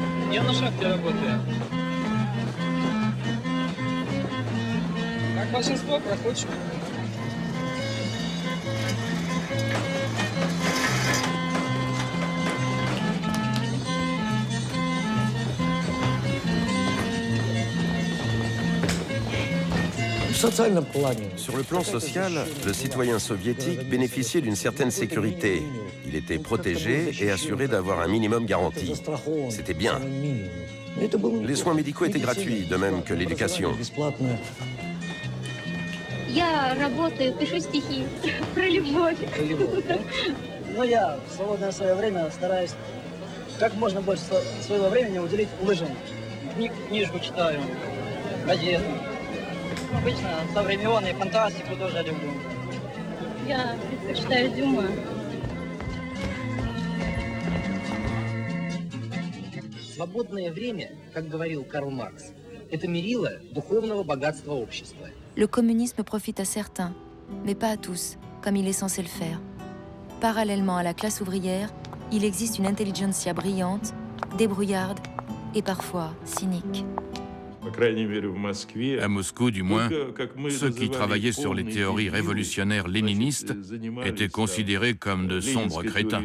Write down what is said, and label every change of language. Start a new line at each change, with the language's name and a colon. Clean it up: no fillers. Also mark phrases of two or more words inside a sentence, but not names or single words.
Russian: Я на шахте работаю. Как большинство проходит.
French: Sur le plan social, le citoyen soviétique bénéficiait d'une certaine sécurité. Il était protégé et assuré d'avoir un minimum garanti. C'était bien. Les soins médicaux étaient gratuits, de même que l'éducation.
Russian: Я работаю, пишу стихи про любовь. Но я в свободное свое время стараюсь как можно больше своего времени уделить лыжам. Книжку читаю, газеты. Обычно современные, фантастику тоже люблю. Я предпочитаю Дюма. Свободное время, как говорил Карл Маркс, это мерило духовного богатства общества.
French: Le communisme profite à certains, mais pas à tous, comme il est censé le faire. Parallèlement à la classe ouvrière, il existe une intelligentsia brillante, débrouillarde et parfois cynique. À Moscou, du moins, ceux qui travaillaient sur les théories révolutionnaires léninistes étaient considérés comme de sombres crétins.